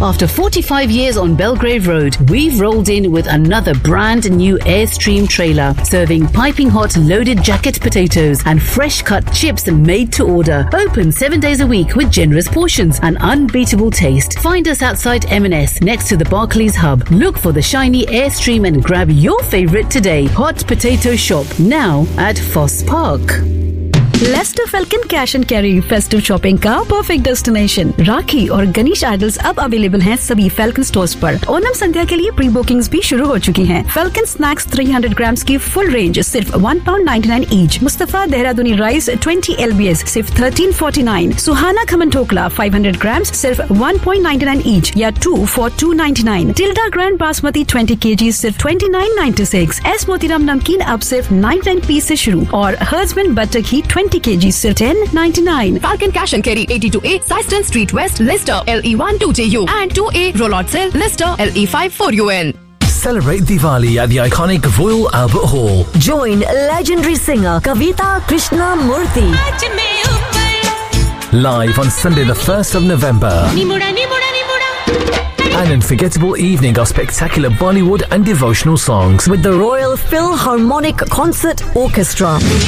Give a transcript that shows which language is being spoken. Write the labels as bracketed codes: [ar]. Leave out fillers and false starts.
[en] After 45 years on Belgrave Road, we've rolled in with another brand new Airstream trailer, serving piping hot loaded jacket potatoes and fresh cut chips made to order. Open 7 days a week with generous portions and unbeatable taste. Find us outside M&S next to the Barclays Hub. Look for the shiny Airstream and grab your favourite today. Hot Potato Shop, now at Foss Park. Leicester Falcon Cash and Carry Festive Shopping [hi] का perfect destination राखी और Ganesh idols अब available हैं सभी falcon stores पर। ओनम संध्या के लिए pre booking भी शुरू हो चुकी हैं। फैल्कन स्नैक्स 300 ग्राम्स की फुल रेंज सिर्फ £1.99 ईच। मुस्तफा देहरादूनी राइस 20 LBS सिर्फ 13.49। सुहाना खमन ढोकला 500 ग्राम्स सिर्फ £1.99 ईच या 2 for £2.99। Tilde grand basmati 20 kg सिर्फ £29.96। एस मोतीराम नमकीन अब सिर्फ 99p से शुरू और हर्ज़मैन बटर घी 20 kg सिर्फ £10.99। Falcon cash and carry 82A साइस्टन street west Leicester LE12JU and 2A रोलॉट cell Leicester LE54UN। [en] Celebrate Diwali at the iconic Royal Albert Hall. Join legendary singer Kavita Krishna Murthy live on Sunday, the 1st of November. An unforgettable evening of spectacular Bollywood and devotional songs with the Royal Philharmonic Concert Orchestra.